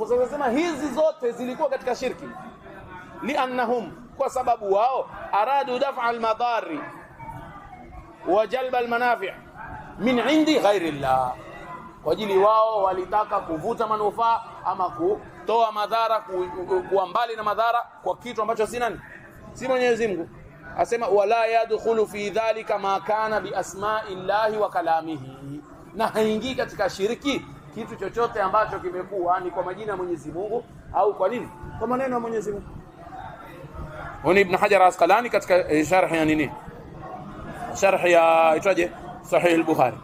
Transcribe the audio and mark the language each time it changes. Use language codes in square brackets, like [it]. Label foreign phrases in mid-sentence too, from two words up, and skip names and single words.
[sw] Sasa sema hizi zote zilikuwa katika shirki, liannahum, kwa sababu wao [ar] أرادوا دفع المضار وجلب المنافع من عند غير الله, [sw] kwa ajili wao walitaka kuvuta manufaa ama kutoa madhara, kuwa mbali na madhara kwa kitu ambacho si nani, si Mwenyezi Mungu. Asema [ar] ولا يدخل في ذلك ما كان بأسماء الله وكلامه, [sw] na haingii katika shiriki kitu chochote ambacho kimekuwa ni kwa majina ya Mwenyezi Mungu au kwa nini, kwa maneno ya Mwenyezi Mungu. Huni Ibn Hajar al-Asqalani katika sharh ya nini, sharh ya itwaje Sahih al-Bukhari.